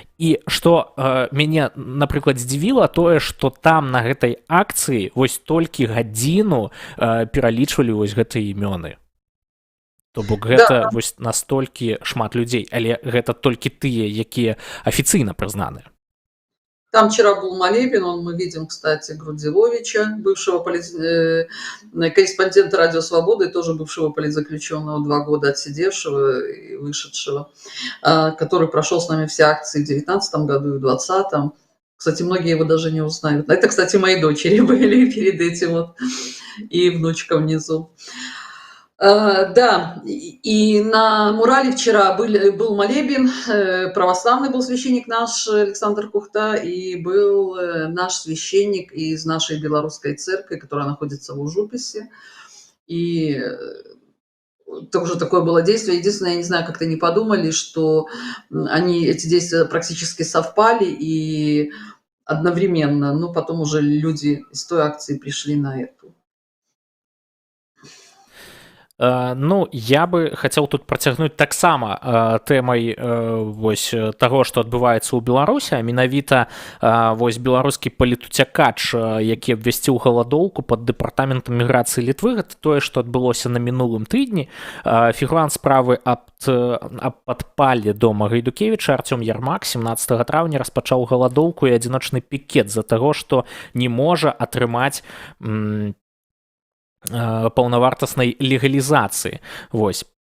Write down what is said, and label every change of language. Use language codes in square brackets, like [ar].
[be] І што мяне, напрыклад, здзівіла тое, што там на гэтай акцыі вось толькі гадзіну пералічвалі вось гэтыя імёны. То бок гэта вось настолькі шмат людзей, але гэта толькі тыя, якія афіцыйна прызнаныя. [ru] Там вчера был молебен, мы видим, кстати, Грудзиловича, бывшего корреспондента «Радио Свобода» и тоже бывшего политзаключенного, 2 года отсидевшего и вышедшего, который прошел с нами все акции в 2019 году и в 2020. Кстати, многие его даже не узнают. Это, кстати, мои дочери были перед этим вот, и внучка внизу. Да, и на мурале вчера был молебен, православный был священник наш Александр Кухта, и был наш священник из нашей белорусской церкви, которая находится в Ужуписе. И тоже такое было действие. Единственное, я не знаю, как-то не подумали, что эти действия практически совпали и одновременно, но потом уже люди из той акции пришли на эту. [be] Ну, я бы хацеў тут працягнуць таксама тэмай вось таго, што адбываецца ў Беларусі, а менавіта вось беларускі палітуцякач, які абвясціў галадоўку пад дэпартаментам міграцыі Літвы. Гэта тое, што адбылося на мінулым тыдні. Фігурант справы аб падпаллі дома Гайдукевіча Артём Ярмак 17 траўня распачаў галадоўку і адзіночны пікет з-за таго, што не можа атрымаць паўнавартаснай легалізацыі. Вось.